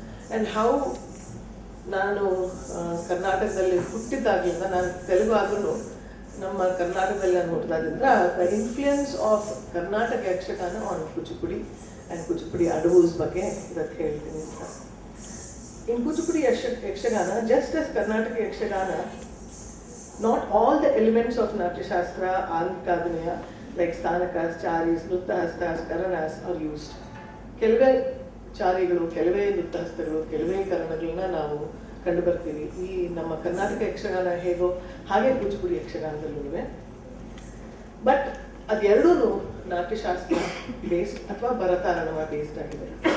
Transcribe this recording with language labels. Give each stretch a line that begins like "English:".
English: and how
Kannada: ನಾನು ಕರ್ನಾಟಕದಲ್ಲಿ ಹುಟ್ಟಿದಾಗಲಿಂದ, ನಾನು ತೆಲುಗು ಆದ್ರೂ ನಮ್ಮ ಕರ್ನಾಟಕದಲ್ಲಿ ನಾನು ಹುಟ್ಟಿದಾಗಿಂದ
English: the influence of Karnataka Yakshagana on Kuchipudi and Kuchipudi adavus
Kannada: ಬಗ್ಗೆ ಇದಕ್ಕೆ ಹೇಳ್ತೀನಿ ಅಂತ.
English: In Kuchipudi Yakshagana, just as Karnataka Yakshagana, not all the elements of Natyashastra, Angikabhinaya, like Stanakas, Charis, Nruttahastas, Karanas are used.
Kannada: ಕೆಲವೇ ಚಾರಿಗಳು, ಕೆಲವೇ ನೃತ್ಯಹಸ್ತಗಳು, ಕೆಲವೇ ಕರಣಗಳನ್ನ ನಾವು ಕಂಡು ಬರ್ತೀವಿ. ಈ ನಮ್ಮ ಕರ್ನಾಟಕ ಯಕ್ಷಗಾನ ಹೇಗೋ ಹಾಗೆ ಕೂಚಿಪುಡಿ ಯಕ್ಷಗಾನದಲ್ಲೂ ಇವೆ. ಬಟ್ ಅದೆರಡೂ ನಾಟ್ಯಶಾಸ್ತ್ರ ಬೇಸ್ಡ್ ಅಥವಾ ಭರತಾರಣವ ಬೇಸ್ಡ್ ಆಗಿದೆ.